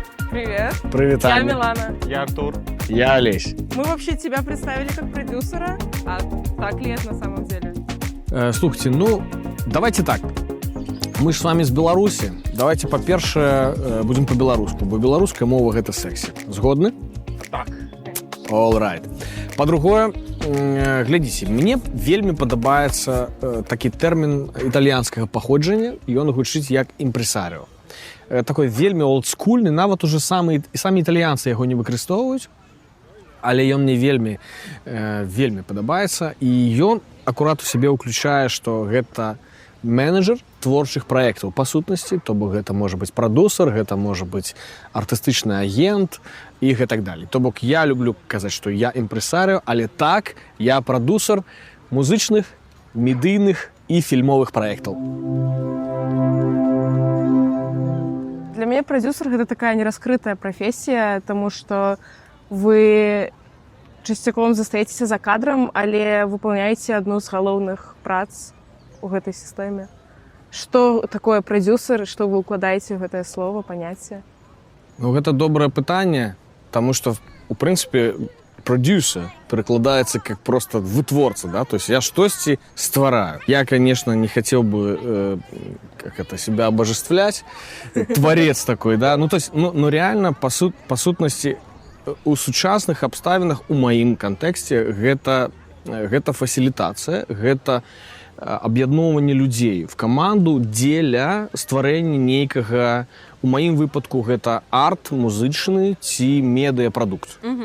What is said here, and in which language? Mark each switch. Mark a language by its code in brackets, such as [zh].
[ru] Привет, Я Аня. Милана. Я Артур. Я Олесь. Мы вообще тебя представили как продюсера, а так ли это на самом деле? [be] Слухайте, ну, давайте так. Мы ж с вами з Беларусі. Давайте, па-першае, будзем па-беларуску, бо беларуская мова – гэта сэксі. Згодны? Так. [en] All right. [be] Па-другое, глядзіце, мне вельмі падабаецца такі тэрмін італьянскага паходжання, ён гучыць як імпрэсаріо. Такой вельмі олдскульны, нават уже самі італьянцы яго не выкарыстоўваюць, але ён мне вельмі падабаецца, і ён акурат у сябе ўключае, што гэта менеджер творчых праектаў па сутнасці, то бок гэта можа быць прадюсер, гэта можа быць артыстычны агент і гэтак далей. То бок я люблю казаць, што я імпрэсарыо, але так, я прадюсер музычных, медыйных і фільмовых праектаў. [ru] Для меня продюсер — это такая нераскрытая профессия, потому что [be] вы часцяком застаецеся за кадрам, але выполняеце одну з галоўных прац у гэтай сістэме. Што такое продюсер, што вы укладаеце ў гэтае слово, паняцце? Ну, гэта добрае пытанне, таму што, у прынцыпе, продюсер перекладаецца как просто вытворца, да, то есть я штосьці ствараю. [ru] Я, конечно, не хотел бы себя обожествлять, творец такой, [be] да, ну, то есть, ну реально, по сутнасці, у сучасных абставінах, у маім кантэксце, гэта фасілітацыя, гэта аб'ядноўванне людзей в каманду дзеля стварэння нейкага, у маім выпадку гэта арт музычны ці медыапрадукт.